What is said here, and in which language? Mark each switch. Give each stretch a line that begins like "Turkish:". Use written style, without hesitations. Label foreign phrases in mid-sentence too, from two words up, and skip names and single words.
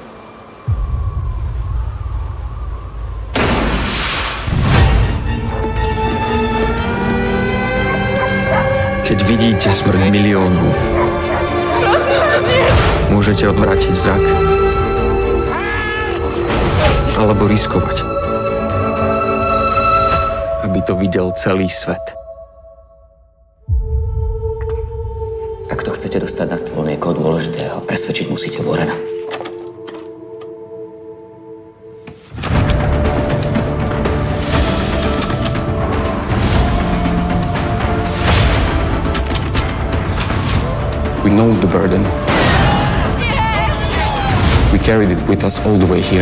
Slovak: Keď vidíte smrť miliónov, môžete odvrátiť zrak alebo riskovať, aby to videl celý svet. Ak to chcete dostať na stôl niekoho dôležitého, presvedčiť musíte Warrena.
English: We know the burden. We carried it with us all the way here.